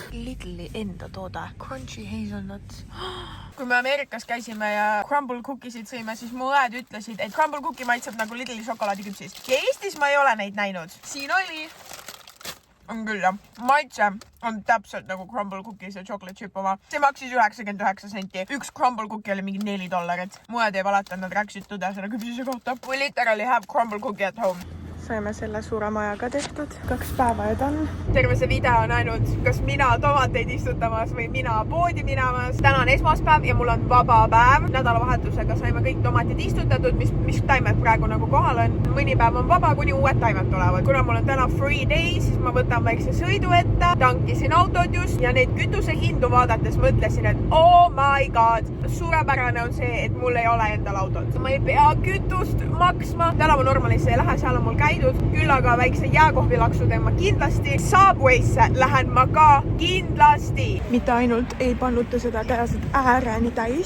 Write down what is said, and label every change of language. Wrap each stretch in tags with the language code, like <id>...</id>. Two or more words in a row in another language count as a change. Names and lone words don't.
<et>Lidli enda toode.</et> <en>Crunchy hazelnuts.</en> <et>Kui me Ameerikas käisime ja</et> <en>crumble cookiesid</en> <et>sõime, siis mu õed ütlesid, et</et> <en>crumble cookie</en> <et>maitseb nagu Lidli šokolaadiküpsist. Ja Eestis ma ei ole neid näinud. Siin oli. On küll jah. Maitse on täpselt nagu</et> <en>crumble cookie</en> <et>see</et> <en>chocolate chip</en> <et>oma. See maksis 99 senti. Üks</et> <en>crumble cookie</en> <et>oli mingi $4. Mued ei valeta, nad rääkisid tõde selle küpsise kohta.</et> <en>We literally have crumble cookie at home.</en> <et>Saime selle suure majaga tehtud. 2 päeva ja ta on. Terve see video on ainult, kas mina tomateid istutamas või mina poodi minamas. Täna on esmaspäev ja mul on vaba päev. Nädalavahetusega saime kõik tomatid istutatud, mis taimed praegu nagu kohal on. Mõni päev on vaba, kuni uued taimed tulevad. Kuna mul on täna</et> <en>free day,</en> <et>siis ma võtan väikse sõidu ette. Tankisin autod just ja neid kütuse hindu vaadates mõtlesin, et</et> <en>oh my god,</en> <et>suurepärane on see, et mul ei ole endal autot. Ma ei pea kütust maksma. Täna ma normalisse ei lähe, seal on mul käidud. Küll aga väikse jääkohvilaksu teen ma kindlasti. Subwaysse lähen ma ka kindlasti. Mitte ainult ei pannuta seda teaselt ääreni täis.</et>